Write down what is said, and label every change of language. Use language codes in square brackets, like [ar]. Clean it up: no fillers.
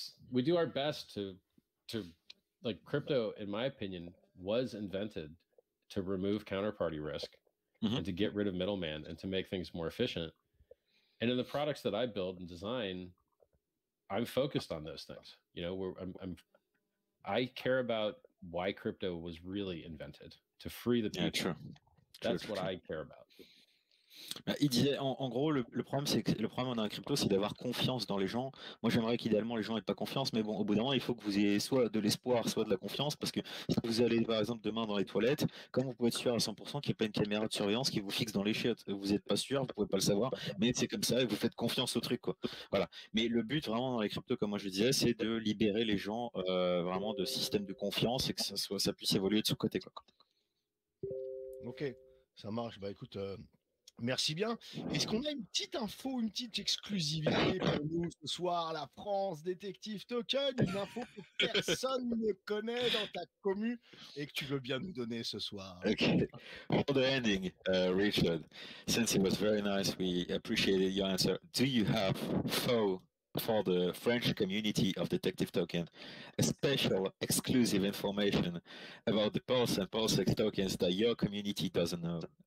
[en] We do our best to like crypto, in my opinion, was invented to remove counterparty risk and to get rid of middleman and to make things more efficient. And in the products that I build and design, I'm focused on those things. You know, I care about why crypto was really invented, to free the people. Yeah, true. That's what I care about. [fr] Il disait, en gros, le problème, c'est que le problème dans la crypto, c'est d'avoir confiance dans les gens. Moi, j'aimerais qu'idéalement les gens n'aient pas confiance, mais bon, au bout d'un moment, il faut que vous ayez soit de l'espoir, soit de la confiance, parce que si vous allez, par exemple, demain dans les toilettes, comme vous pouvez être sûr à 100% qu'il n'y a pas une caméra de surveillance qui vous fixe dans les chiottes, vous n'êtes pas sûr, vous pouvez pas le savoir, mais c'est comme ça et vous faites confiance au truc, quoi. Voilà. Mais le but, vraiment, dans les cryptos, comme moi je le disais, c'est de libérer les gens vraiment de systèmes de confiance et que ça puisse évoluer de ce côté, quoi. Ok, ça marche. Bah écoute, merci bien. Est-ce qu'on a une petite info, une petite exclusivité pour nous ce soir, la France, Détectives Tokens, une info que personne ne connaît dans ta commu et que tu veux bien nous donner ce soir? [en] Okay. For the ending, Richard, since it was very nice, we appreciated your answer. Do you have for the French community of Detective Token a special exclusive information about the Pulse and PulseX tokens that your community doesn't know?